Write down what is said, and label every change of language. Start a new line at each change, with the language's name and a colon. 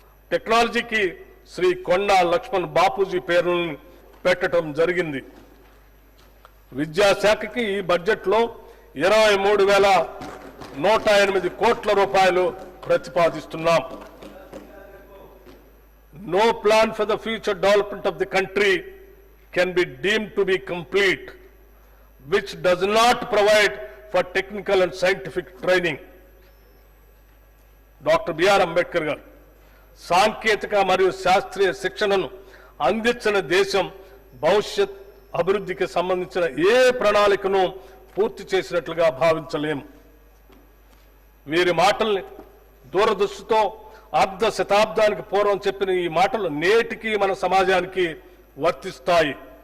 Telugu: టెక్నాలజీకి శ్రీ కొండా లక్ష్మణ్ బాపూజీ పేరును పెట్టడం జరిగింది. విద్యాశాఖకి ఈ బడ్జెట్లో 23,108 కోట్ల రూపాయలు ప్రతిపాదిస్తున్నాం.
English: No plan for the future development of the country can be deemed to be complete, which does not provide for technical and scientific training.
Telugu: Doctor BR Ambedkar గారు సాంకేతిక మరియు శాస్త్రీయ శిక్షణను అందించిన దేశం భవిష్యత్ అభివృద్ధికి సంబంధించిన ఏ ప్రణాళికను పూర్తి చేసినట్లుగా భావించలేము. వీరి మాటల్ని దూరదృష్టితో అర్ధ శతాబ్దానికి పూర్వం చెప్పిన ఈ మాటలు నేటికి మన సమాజానికి వర్తిస్తాయి.